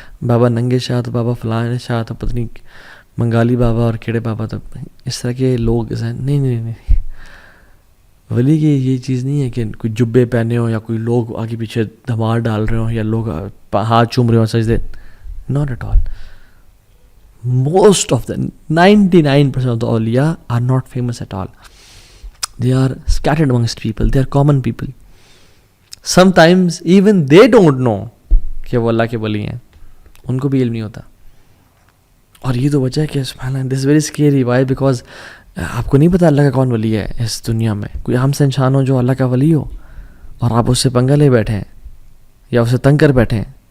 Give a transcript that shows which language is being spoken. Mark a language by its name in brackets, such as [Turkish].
[Urdu] بابا ننگے شاہ تو بابا فلاں شاہ تو پتہ نہیں منگالی بابا اور کیڑے بابا، تو اس طرح کے لوگ نہیں. ولی کی یہ چیز نہیں ہے کہ کوئی جبے پہنے ہوں یا کوئی لوگ آگے پیچھے دھمار ڈال رہے ہوں یا لوگ ہاتھ چوم رہے ہوں سجدے. [English] Not at all. Most of the 99% of the awliya are not famous at all. They are scattered amongst people. They are common people. Sometimes even they don't know [Urdu] کہ وہ اللہ کے ولی ہیں، ان کو بھی علم نہیں ہوتا. اور یہ تو وجہ ہے کہ سبحان اللہ [English] this is very scary. Why? [Urdu] Because آپ کو نہیں پتا اللہ کا کون ولی ہے اس دنیا میں. کوئی عام سے انسان ہو جو اللہ کا ولی ہو اور آپ اس سے پنگا لے بیٹھے ہیں یا اسے تنگ کر بیٹھے ہیں.